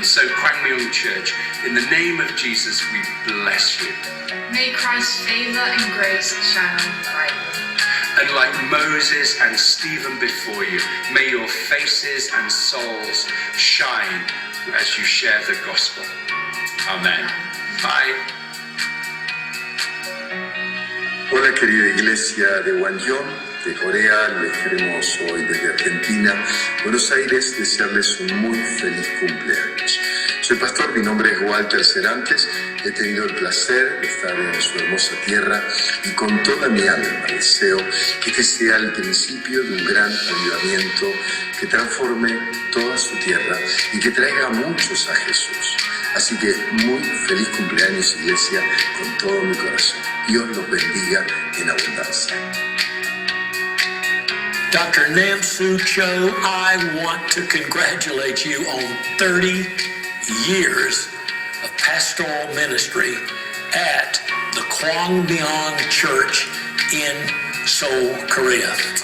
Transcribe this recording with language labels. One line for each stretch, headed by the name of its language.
English: And so Kwangmyong Church, in the name of Jesus, we bless you. May Christ's favor and grace shine on you brightly. And like Moses and Stephen before you, may your faces and souls shine as you share the gospel. Amen. Bye.
Spanish: Hola querida iglesia de Gwangyong, de Corea, les queremos hoy desde Argentina, Buenos Aires, desearles un muy feliz cumpleaños. Soy pastor, mi nombre es Walter Serantes, he tenido el placer de estar en su hermosa tierra y con toda mi alma deseo que este sea el principio de un gran avivamiento que transforme toda su tierra y que traiga a muchos a Jesús. Así que muy feliz cumpleaños, iglesia, con todo mi corazón. Dios los bendiga en abundancia.
English: Dr. Namsu Cho, I want to congratulate you on 30 years of pastoral ministry at the Kwangmyong Church in Seoul, Korea.